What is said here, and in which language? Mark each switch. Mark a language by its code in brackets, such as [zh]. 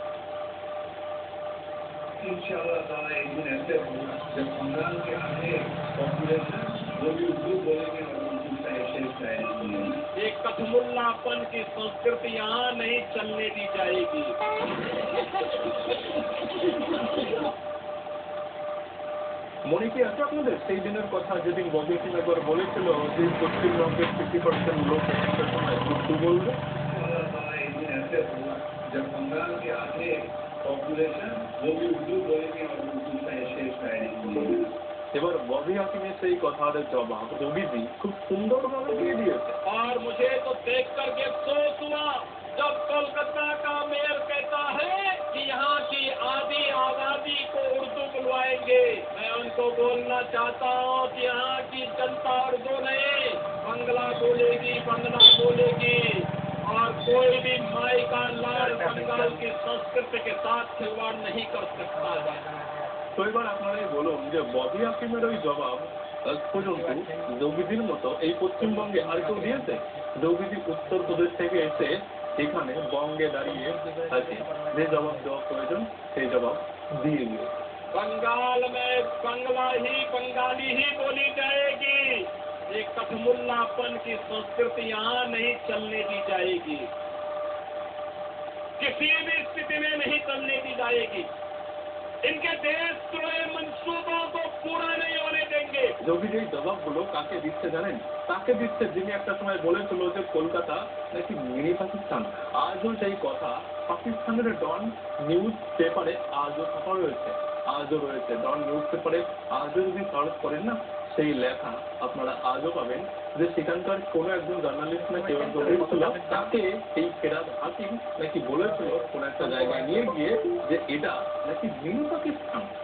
[hi] इंशाअल्लाह ताला एक दिन ऐसे होगा जब बंगाल के आधे पॉपुलेशन वो भी उर्दू बोलेंगे और उर्दू शायरी सुनेंगे। एक कथमुल्लापन की संस्कृति यहाँ नहीं चलने दी जाएगी। [bn] মনে কি আছে আপনাদের সেই দিনের কথা যেদিন ববি হাকিম একবার বলেছিল যে পশ্চিমবঙ্গের 50% লোক একটা সময় উর্দু বলবে? [hi] इंशाअल्लाह ताला एक दिन ऐसे होगा जब बंगाल के आधे पॉपुलेशन वो भी उर्दू बोलेंगे और उर्दू शायरी सुनेंगे। [bn] এবার ববি হাকিমের সেই কথার জবাব রবিজি খুব সুন্দরভাবে দিয়ে দিয়েছে। [hi] और मुझे तो देख करके अफसोस हुआ जब कोलकाता का मेयर कहता है कि यहाँ की आधी आबादी को उर्दू बुलवाएंगे। मैं उनको बोलना चाहता हूँ कि यहाँ की जनता उर्दू नहीं बंगला बोलेगी, बंगला बोलेगी और कोई भी माई का लाल बंगाल की संस्कृति के साथ खिलवाड़ नहीं कर सकता है। [bn] তো এবার আপনারাই বলুন যে ববি হাকিমের ওই জবাব পর্যন্ত যোগীজির মতো এই পশ্চিমবঙ্গে আর কেউ দিয়েছে? যোগীজি উত্তরপ্রদেশ থেকে এসে এখানে বঙ্গে দাঁড়িয়ে আছে, যে জবাব দেওয়া প্রয়োজন সেই জবাব দিয়ে দিয়েছে। [hi] बंगाल में बंगला ही बंगाली ही बोली जाएगी। ये कथमुल्लापन की संस्कृति यहाँ नहीं चलने दी जाएगी, किसी भी स्थिति में नहीं चलने दी जाएगी। इनके देशद्रोही मंसूबों को पूरा नहीं होने देंगे। [bn] যোগীজি এই জবাবগুলো কাকে দিচ্ছে জানেন? তাকে দিচ্ছে যিনি একটা সময় বলেছিল যে কলকাতা নাকি মিনি পাকিস্তান। আজও সেই কথা পাকিস্তানের ডন নিউজ পেপারে আজও ছাপা রয়েছে, আজও রয়েছে ডন নিউজ পেপারে। আজও যদি সার্চ করেন না সেই লেখা আপনারা আজও পাবেন যে সেখানকার কোনো একজন জার্নালিস্ট না কেউ ছিল, তাকে এই ফেরাদ হাকিম নাকি বলেছিল কোনো একটা জায়গায় নিয়ে গিয়ে যে এটা নাকি মিনি পাকিস্তান।